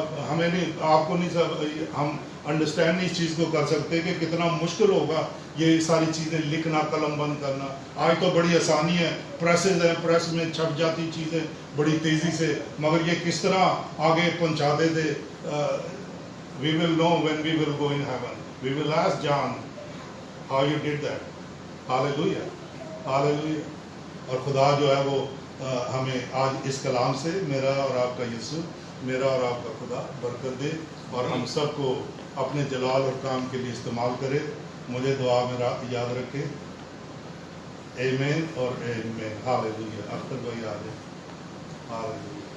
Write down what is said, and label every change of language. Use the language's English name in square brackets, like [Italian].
[Urdu] ہمیں نہیں، آپ کو نہیں، سب ہم انڈرسٹینڈ اس چیز کو کر سکتے کہ کتنا مشکل ہوگا یہ ساری چیزیں لکھنا، قلم بند کرنا۔ آج تو بڑی آسانی ہے، پریسز ہیں، پریس میں چھپ جاتی چیزیں بڑی تیزی سے، مگر یہ کس طرح آگے پہنچاتے تھے۔ [English] We will know when we will go in heaven. We will ask John how you did that. Hallelujah. Hallelujah. [Urdu] اور خدا جو ہے وہ ہمیں آج اس کلام سے میرا اور آپ کا یسوع، میرا اور آپ کا خدا برکت دے، اور ہم سب کو اپنے جلال اور کام کے لیے استعمال کرے۔ مجھے دعا میں یاد رکھے۔ آمین اور آمین۔ ہاللیلویا۔ اختر بھائی آ جائیں۔ ہاللیلویا۔